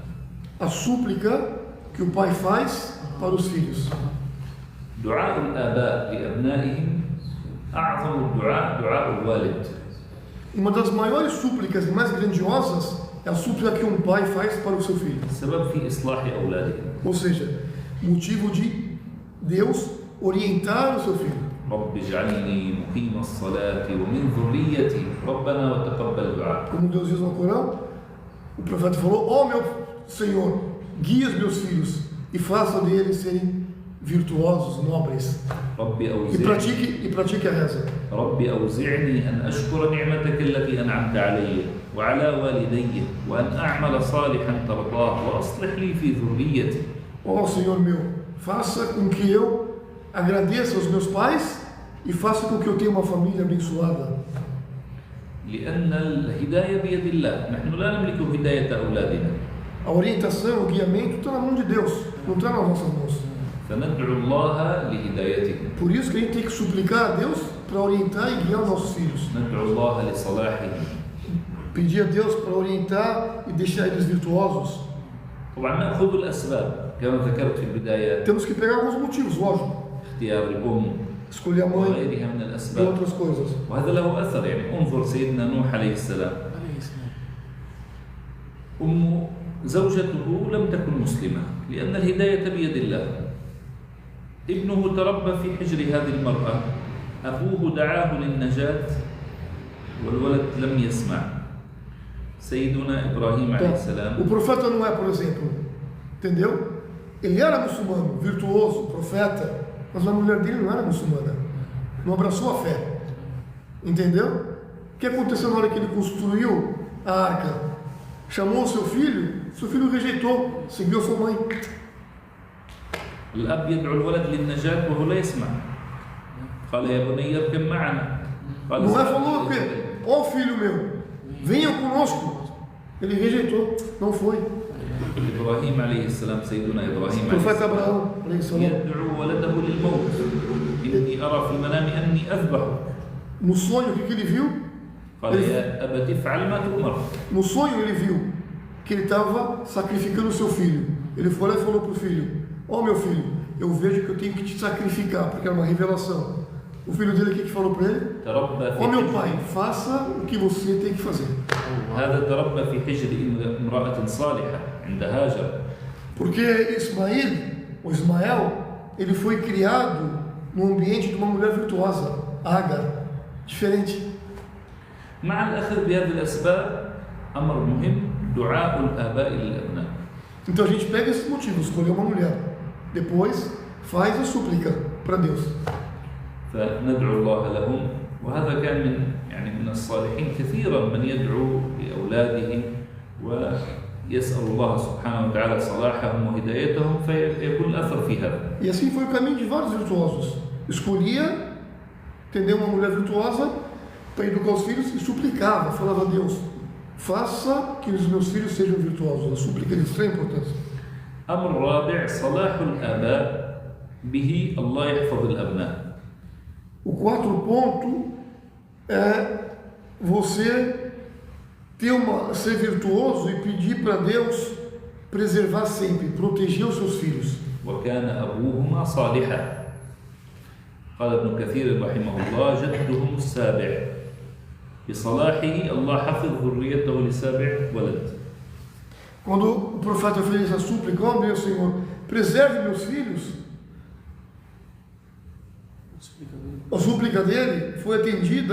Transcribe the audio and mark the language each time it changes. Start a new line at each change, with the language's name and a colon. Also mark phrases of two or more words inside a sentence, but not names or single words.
Portuguese: a súplica que o pai faz para os filhos.
Arabic: دعاء الآباء لأبنائهم أعظم الدعاء دعاء الوالد.
Portuguese: Uma das maiores súplicas e mais grandiosas é a súplica que um pai faz para o seu filho.
Arabic: السبب في إصلاح أولادهم.
Portuguese: Ou seja, motivo de Deus orientar o seu filho.
Arabic: رب اجعلني مقيم الصلاة ومن ذريتي ربنا وتقبل دعاء.
Portuguese: Como Deus diz no Corão, o profeta falou: ó meu Senhor, guia os meus filhos e faça deles serem virtuosos, nobres.
Arabic: ربي
Portuguese: E pratique a reza.
Arabic: ربي أوزعني أن أشكر نعمتك التي أنعمت علي وعلى والدي وأن أعمل صالحا ترضاه وأصلح لي في ذريتي.
Portuguese: Ó Senhor meu, faça com que eu agradeça aos meus pais e faça com que eu tenha uma família abençoada.
Arabic: لأن الهداية بيد الله، نحن لا نملك هداية أولادنا.
Portuguese: A orientação, o guiamento está na mão de Deus, não está nas nossas mãos.
Arabic: فندعو الله لهدايتهم.
Portuguese: Por isso que a gente tem que suplicar a Deus para orientar e guiar os nossos filhos.
Arabic: ندعو الله لصلاحهم.
Portuguese: Pedir a Deus para orientar e deixar eles virtuosos.
Arabic: طبعا نأخذ الأسباب كما ذكرت في البداية.
Portuguese: Temos que pegar alguns motivos, lógico.
Arabic: اختيار الأم
Portuguese: Escolher a mãe
Arabic: وغيرها من
Portuguese: e
Arabic: الأسباب.
Portuguese: outras coisas.
Arabic: وهذا له أثر، يعني انظر سيدنا نوح عليه السلام. زوجته لم تكن مسلمة لأن الهداية بيد الله. ابنه تربى في حجر هذه المرأة، أبوه دعاه للنجاة والولد لم يسمع. سيدنا إبراهيم عليه السلام.
Portuguese: O profeta Noé, por exemplo, entendeu? Ele era muçulmano, virtuoso, profeta, mas a mulher dele não era muçulmana, não abraçou a fé, entendeu? O que aconteceu na hora que ele construiu a arca? Chamou seu filho rejeitou, seguiu sua mãe.
Arabic: الأب يدعو الولد للنجاة وهو لا يسمع. قال يا بني اركب معنا.
Portuguese: Noé falou o quê? Ó filho meu, venha conosco. Ele rejeitou, não foi.
Arabic: إبراهيم عليه السلام، سيدنا إبراهيم عليه
Portuguese: Profeta
Arabic: السلام
Portuguese: Abraão,
Arabic: عليه السلام, يدعو ولده للموت. إني أرى في المنام أني أذبحه.
Portuguese: no sonho o que ele viu?
Arabic: قال يا أبت افعل ما تؤمر.
Portuguese: No sonho ele viu que ele estava sacrificando o seu filho. Ele foi lá e falou para o filho: ó meu filho, eu vejo que eu tenho que te sacrificar, porque era uma revelação. O filho dele, o que falou para ele?
Arabic: تربى
Portuguese: Ó
Arabic: في
Portuguese: meu pai, faça o que você tem que fazer.
Arabic: هذا تربى في حجر امرأة صالحة عند هاجر.
Portuguese: Porque Ismael, ele foi criado no ambiente de uma mulher virtuosa, Agar, diferente.
Arabic: مع الأخذ بهذه الأسباب أمر مهم دعاء الآباء للأبناء.
Portuguese: Então a gente pega esses motivos, escolher uma mulher, depois faz a súplica para Deus.
Arabic: فندعو الله لهم، وهذا كان من الصالحين كثيرا من يدعو لأولاده ويسأل الله سبحانه وتعالى صلاحهم وهدايتهم فيكون الأثر في هذا.
Portuguese: E assim foi o caminho de vários virtuosos. Escolhia, entendeu, uma mulher virtuosa para educar os filhos e suplicava, falava a Deus: faça que os meus filhos sejam virtuosos. A súplica de extrema importância.
Arabic: أمر رابع صلاح الآباء به الله يحفظ الأبناء.
Portuguese: O quarto ponto é você ser virtuoso e pedir para Deus preservar sempre, proteger os seus filhos.
Arabic: وكان أبوهما صالحا. قال ابن كثير رحمه الله جدهم السابع بصلاحه الله حفظ ذريته لسابع ولد.
Portuguese: Quando o profeta fez essa súplica: ó meu Senhor, preserve meus filhos, a súplica dele foi atendida.